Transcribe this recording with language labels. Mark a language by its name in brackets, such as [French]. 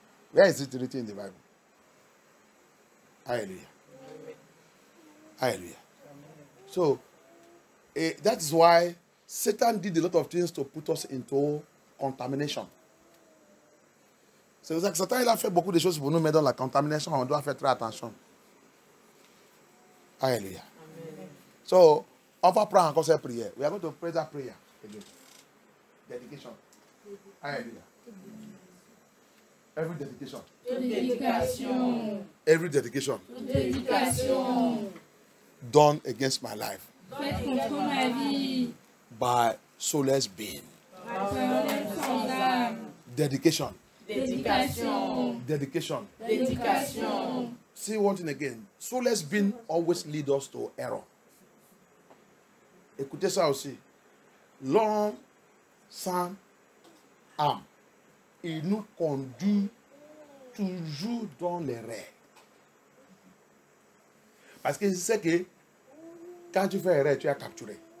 [English] Where is it written in the Bible? Hallelujah. Hallelujah. So, that is why Satan did a lot of things to put us into contamination. [French] C'est pour ça que Satan il a fait beaucoup de choses pour nous mettre dans la contamination. On doit faire très attention. Hallelujah. Amen. So, on va prendre encore cette prière. [English] We are going to pray that prayer again. Dedication. Hallelujah. Every dedication. Dedication. Every dedication. Dedication. Done against my life. [French] Faites contre ma vie. [English] By soulless being. [French] Sans âme. [English] Dedication. Dedication. Dedication. Dedication. See one thing again. Soulless being always lead us to error. [French] Écoutez ça aussi. L'homme sans âme, il nous conduit toujours dans les rêves. Parce que c'est que quand tu fais erreur, tu es capturé.